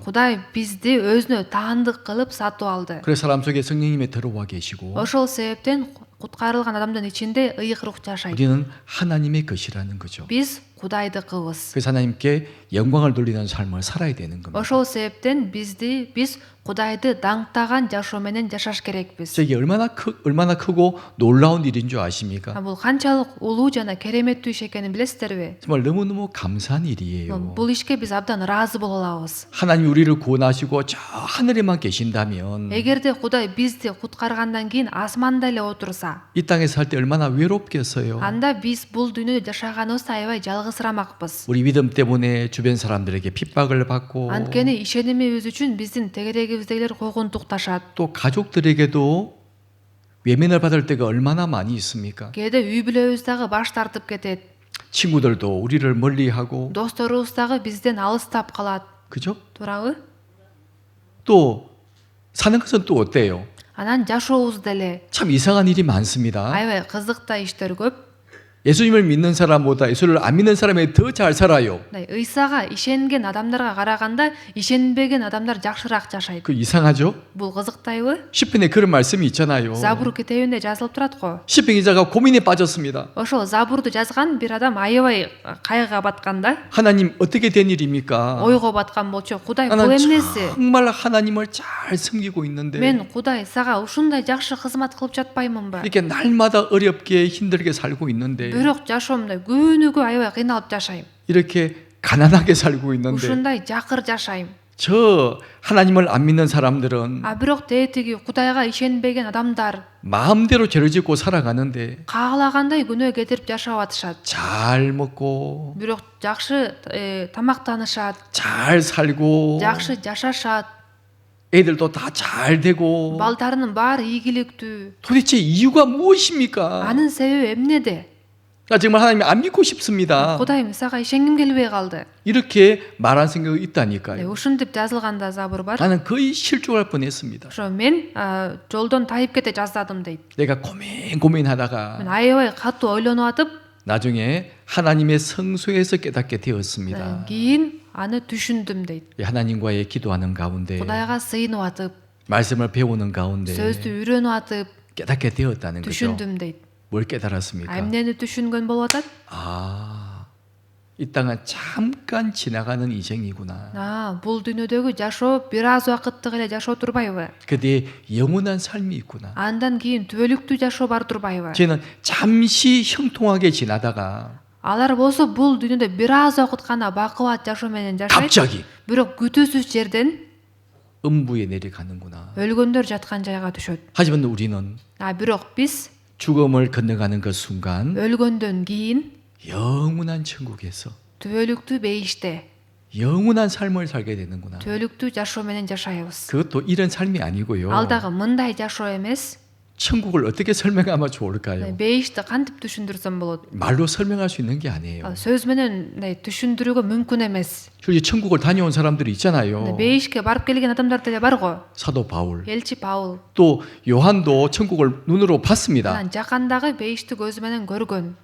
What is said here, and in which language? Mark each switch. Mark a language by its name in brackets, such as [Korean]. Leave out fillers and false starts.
[Kyrgyz] Кудай бизди өзүнө таандык кылып сатып алды. [Korean] 그래서 사람 속에 성령님이 들어와 계시고 [Kyrgyz] Ошол себептен куткарылган адамдын ичинде ыйык рух жашайт. [Korean] 우리는 하나님의 것이라는 거죠. [Kyrgyz] Биз Кудайдыкыбыз. [Korean] 그래서 하나님께 영광을 돌리는 삶을 살아야 되는 겁니다. [Kyrgyz] Ошол себептен биз Кудайды даңктаган жашоо менен жашаш керекпиз. [Korean] 이게 얼마나 크고 놀라운 일인 줄 아십니까? [Kyrgyz] Бул канчалык улуу жана кереметтүү иш экенин билесиздерби? [Korean] 정말 너무너무 감사한 일이에요. [Kyrgyz] Бул ишке биз абдан ыраазы боло алабыз. [Korean] 하나님 우리를 구원하시고 저 하늘에만 계신다면 [Kyrgyz] Эгерде Кудай бизди куткаргандан кийин асманда эле отурса, [Korean] 이 땅에 살 때 얼마나 외롭겠어요. [Kyrgyz] анда биз бул дүйнөдө жашаганыбызда аябай жалгызырамакпыз. [Korean] 우리 믿음 때문에 주변 사람들에게 핍박을 받고 [Kyrgyz] Анткени ишенимибиз үчүн биздин тегерегибиздегилер койгунтукташат. [Korean] 또 가족들에게도 외면을 받을 때가 얼마나 많이 있습니까? [Kyrgyz] Кээде үй бүлөбүз дагы баш тартып кетет. [Korean] 친구들도 우리를 멀리하고 [Kyrgyz] Досторубуз дагы бизден алыстап калат. [Korean] 그죠? [Kyrgyz] Туурабы? [Korean] 또 사는 것은 또 어때요? [Kyrgyz] Анан жашообуз деле [Korean] 참 이상한 일이 많습니다. [Kyrgyz] аябай кызык да иштер көп. [Korean] 예수님을 믿는 사람보다 예수를 안 믿는 사람이 더 잘 살아요. [Kyrgyz] Ыйсага ишенген адамдарга караганда ишенбеген адамдар жакшыраак жашайт. [Korean] 그 이상하죠? [Kyrgyz] Бул кызыктайбы? [Korean] 시편에 그런 말씀이 있잖아요. [Kyrgyz] Забур китебинде жазылып турат го. [Korean] 시편 기자가 고민에 빠졌습니다. [Kyrgyz] Ошол Забурду жазган бир адам аябай кайгыга батканда, [Korean] 하나님 어떻게 된 일입니까? [Kyrgyz] ойго баткан болчу. Кудай бул [Korean] 나는 [Kyrgyz] эмнеси? [Korean] 정말 하나님을 잘 섬기고 있는데 [Kyrgyz] Мен Кудай сага ушундай жакшы кызмат кылып жатпаймынбы? [Korean] 이렇게 날마다 어렵게 힘들게 살고 있는데 [Kyrgyz] Бирок жашоомдо күнүгө аябай кыйналып жашайм. [Korean] 이렇게 가난하게 살고 있는데 [Kyrgyz] Ушундай жакыр жашайм. [Korean] 저 하나님을 안 믿는 사람들은 [Kyrgyz] Бирок тетиги Кудайга ишенбеген адамдар [Korean] 마음대로 죄를 짓고 살아가는데 [Kyrgyz] каалагандай күнөө кетирип жашап атышат. [Korean] 잘 먹고 [Kyrgyz] Бирок жакшы тамактанышат, [Korean] 잘 살고 [Kyrgyz] жакшы жашашат. [Korean] 애들도 다 잘 되고 [Kyrgyz] Балдарынын баары ийгиликтүү. [Korean] 도대체 이유가 무엇입니까? [Kyrgyz] Анын себеби эмнеде? [Korean] 나 정말 하나님 안 믿고 싶습니다. [Kyrgyz] Кудайым сага ишенгим келбей калды. [Korean] 이렇게 말한 생각이 있다니까요. [Kyrgyz] Ушинтип жазылганда Забур бар. [Korean] 나는 거의 실족할 뻔했습니다. [Kyrgyz] Ошо мен жолдон тайып кете жаздадым дейт. [Korean] 내가 [Kyrgyz] Мен [Korean] 고민하다가 [Kyrgyz] аябай катуу ойлонуп атып, [Korean] 나중에 하나님의 성소에서 깨닫게 되었습니다. [Kyrgyz] кийин аны түшүндүм дейт. [Korean] 하나님과의 기도하는 가운데 [Kyrgyz] Кудайга сыйынып атып, [Korean] 말씀을 배우는 가운데 [Kyrgyz] сөздү үйрөнүп атып, [Korean] 깨닫게 되었다는 거죠. [Kyrgyz] түшүндүм дейт. [Korean] 뭘 깨달았습니까? [Kyrgyz] Эмнени түшүнгөн болуп атат? [Korean] 이 땅은 잠깐 지나가는 인생이구나. [Kyrgyz] Бул дүйнөдөгү жашоо бир аз убакыттык эле жашоо турбайбы? [Korean] 그 뒤에 영원한 삶이 있구나. [Kyrgyz] Андан кийин түбөлүктүү жашоо бар турбайбы? [Korean] 쟤는 잠시 형통하게 지나다가 [Kyrgyz] Алар болсо бул дүйнөдө бир аз убакыт гана бакубат жашоо менен жашайт. [Korean] 갑자기 [Kyrgyz] Бирок күтүүсүз жерден [Korean] 음부에 내려가는구나. [Kyrgyz] өлгөндөр жаткан жайга түшөт. [Korean] 하지만 우리는 [Kyrgyz] Бирок биз [Korean] 죽음을 건너가는 그 순간 [Kyrgyz] өлгөндөн кийин [Korean] 영원한 천국에서 [Kyrgyz] түбөлүктүү бейиште [Korean] 영원한 삶을 살게 되는구나. [Kyrgyz] түбөлүктүү жашоо менен жашайбыз. [Korean] 그것도 이런 삶이 아니고요. [Kyrgyz] Ал дагы мындай жашоо эмес. [Korean] 천국을 어떻게 설명하면 좋을까요? [Kyrgyz] Бейишти кантип түшүндүрсөм болот? [Korean] 말로 설명할 수 있는 게 아니에요. [Kyrgyz] сөз менен түшүндүрүүгө мүмкүн эмес. [Korean] 저기 천국을 다녀온 사람들이 있잖아요. [Kyrgyz] Бейишке барып келген адамдар деле бар го. [Korean] 사도 바울. [Kyrgyz] Элчи Паул. [Korean] 또 요한도 천국을 눈으로 봤습니다. [Kyrgyz] Анан жакандагы бейишти көзү менен көргөн.